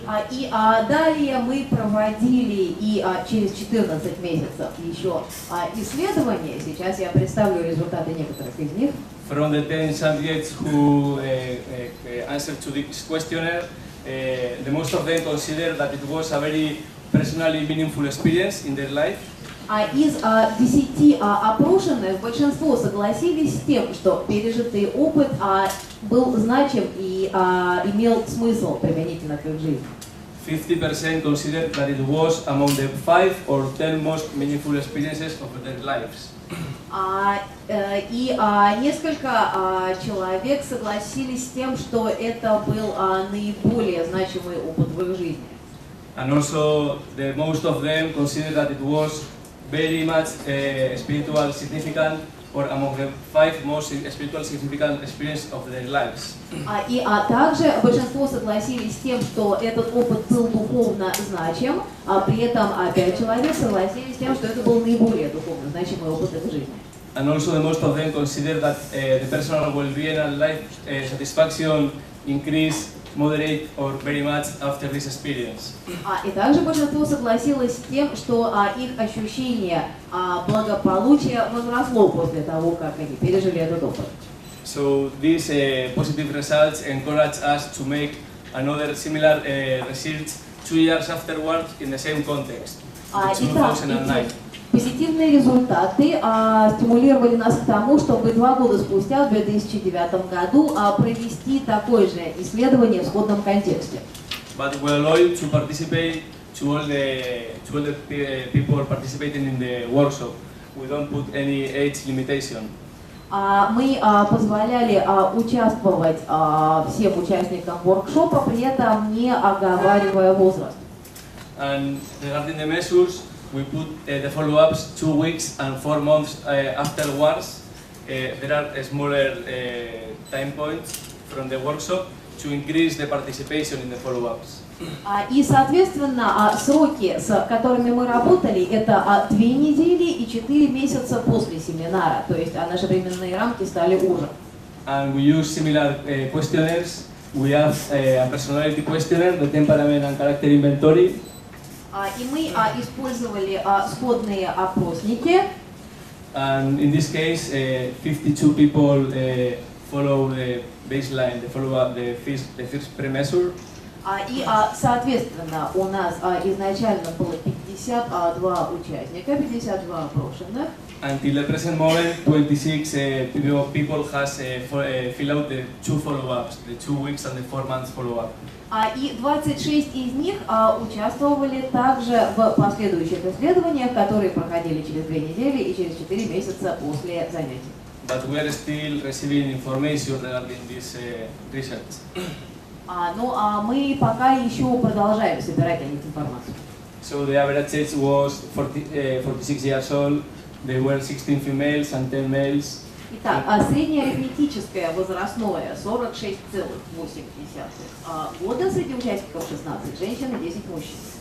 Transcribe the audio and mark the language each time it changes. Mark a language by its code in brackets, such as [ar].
[ru] И далее мы проводили и через 14 месяцев еще исследования. Сейчас я представлю результаты некоторых из них. [en] From the 10 subjects who answered to this questionnaire, the most of them consider that it was a very personally meaningful experience in their life. [ru] Из 10 опрошенных большинство согласились с тем, что пережитый опыт был значим и имел смысл применительно к их жизни. [en] 50% considered that it was among the 5 or 10 most meaningful experiences of their lives. [ru] И несколько человек согласились с тем, что это был наиболее значимый опыт в их жизни. [en] And also, the most of them consider that it was very much spiritual significant or among the 5 most spiritual significant experiences of their lives. [ru] И также большинство согласились с тем, что этот опыт был духовно значим, при этом 5 человек согласились с тем, что это был наиболее духовно значимый опыт их жизни. [en] And also, the most of them consider that the personal well-being and life satisfaction increase moderate or very much after this experience. [ru] И также большинство согласилось с тем, что их ощущение благополучия возросло после того, как они пережили этот опыт. [en] So these positive results encourage us to make another similar research 2 years afterwards in the same context, in 2009. [ru] Позитивные результаты стимулировали нас к тому, чтобы 2 года спустя, в 2009 году, провести такое же исследование в сходном контексте. [en] But we're allowed to participate to all the people participating in the workshop. We don't put any age limitation. [ru] Мы позволяли участвовать всем участникам воркшопа, при этом не оговаривая возраст. [en] And regarding the measures, we put the follow-ups 2 weeks and 4 months afterwards. There are smaller time points from the workshop to increase the participation in the follow-ups. [ru] И, соответственно, сроки, с которыми мы работали, это 2 недели и 4 месяца после семинара, то есть наши временные рамки стали уже. [en] And we use similar questionnaires. We have a personality questionnaire, the temperament and character inventory. [ru] И мы использовали сходные опросники. [en] And in this case, 52 people follow the baseline, they follow up the first pre-measure. [ru] И, соответственно, у нас изначально было 52 участника, 52 опрошенных. [en] Until the present moment, 26 people has fill out the 2 follow-ups, the 2 weeks and the 4 months follow-up. [ru] И 26 из них участвовали также в последующих исследованиях, которые проходили через 2 недели и через 4 месяца после занятий. [en] But we are still receiving information regarding this research. [ru] Но мы пока еще продолжаем собирать о них информацию. [en] So the average age was 46 years old. There were 16 females and 10 males. [ru] Итак, среднее арифметическое возрастное 46,8 года, среди участников 16 женщин и 10 мужчин.